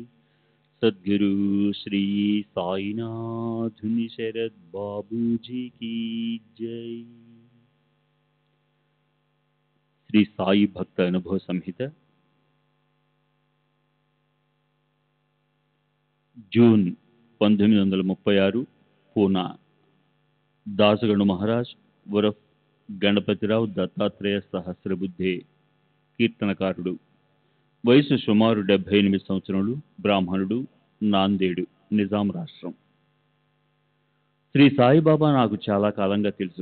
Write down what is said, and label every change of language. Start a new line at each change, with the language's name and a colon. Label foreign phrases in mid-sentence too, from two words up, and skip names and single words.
Hindi: सद्गुरु श्री साईनाथ शरद बाबू जी की जय। श्री साई भक्त अनुभव संहित जून 1936
Telugu: పూనా దాసగణు మహారాజ్ ఉరఫ్ గణపతిరావు దత్తాత్రేయ సహస్రబుద్ధే కీర్తనకారుడు. వయసు సుమారు 78 సంవత్సరములు. బ్రాహ్మణుడు. నాందేడు, నిజాం రాష్ట్రం. శ్రీ సాయిబాబా నాకు చాలా కాలంగా తెలుసు.